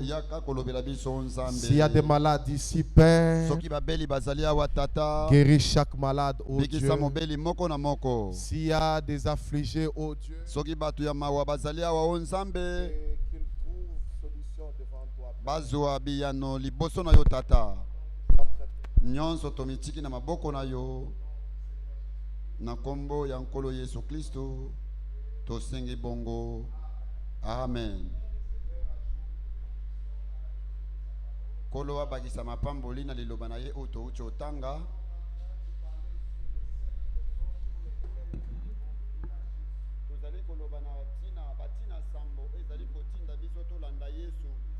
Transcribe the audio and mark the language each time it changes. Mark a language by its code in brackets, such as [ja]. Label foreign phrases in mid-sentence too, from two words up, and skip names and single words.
[fr] S'il y a des malades ici, Père, guéris chaque malade, ô Dieu. S'il y a des affligés, ô Dieu, qu'ils trouvent solution devant toi. [ln] Nyonso tomitiki na maboko na yo na kombo ya nkolo Yesu Kristo tosengi bongo. Amen. Kolo abakisa mapamboli na liloba na ye oto uchi otanga. Tozali koloba na batina sambo ezali kotinda biso tolanda Yesu.